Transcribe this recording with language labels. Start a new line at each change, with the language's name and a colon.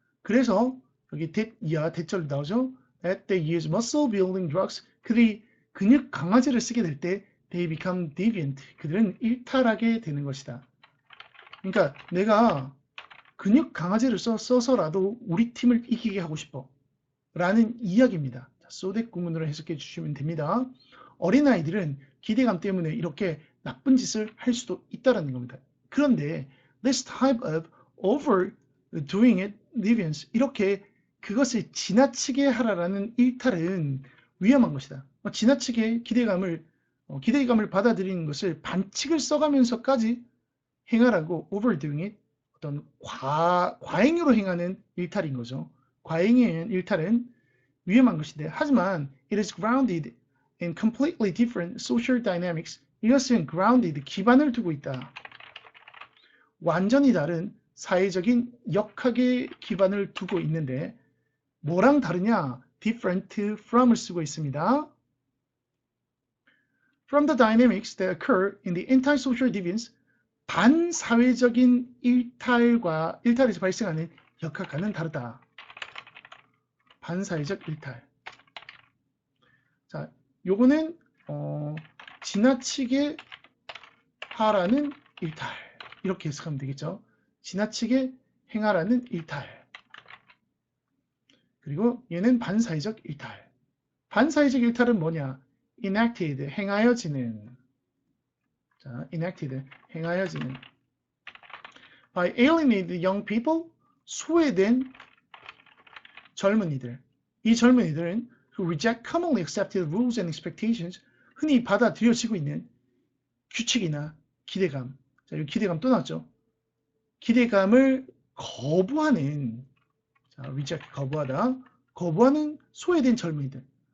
Korean: 그래서 여기 이하 대절로 나오죠.
English: That they use muscle building drugs.
Korean: 그들이 근육 강화제를 쓰게 될 때
English: they become deviant.
Korean: 그들은 일탈하게 되는 것이다. 그러니까 내가 근육 강화제를 써서라도 우리 팀을 이기게 하고 싶어. 라는 이야기입니다. 소댓 구문으로 해석해 주시면 됩니다. 어린아이들은 기대감 때문에 이렇게 나쁜 짓을 할 수도 있다는 겁니다. 그런데
English: this type of overdoing it deviance
Korean: 이렇게 그것을 지나치게 하라라는 일탈은 위험한 것이다. 지나치게 기대감을 받아들이는 것을 반칙을 써가면서까지 행하라고 overdoing it 어떤 과행으로 행하는 일탈인 거죠. 과행의 일탈은 위험한 것인데 하지만
English: it is grounded in completely different social dynamics.
Korean: 이것은 grounded, 기반을 두고 있다. 완전히 다른 사회적인 역학의 기반을 두고 있는데 뭐랑 다르냐? different from을 쓰고 있습니다.
English: From the dynamics that occur in the antisocial deviance,
Korean: 반사회적인 일탈에서 발생하는 역학과는 다르다. 반사회적 일탈. 자, 요거는 지나치게 하라는 일탈. 이렇게 해석하면 되겠죠. 지나치게 행하라는 일탈. 그리고 얘는 반사회적 일탈. 반사회적 일탈은 뭐냐? enacted, 행하여지는. 자, enacted, 행하여지는.
English: By alienated young people,
Korean: 소외된 젊은이들. 이 젊은이들은
English: who reject commonly accepted rules and expectations,
Korean: 흔히 받아들여지고 있는 규칙이나 기대감. 자, 여기 기대감 또 나왔죠. 기대감을 거부하는, 자, reject, 거부하는 소외된 젊은이들.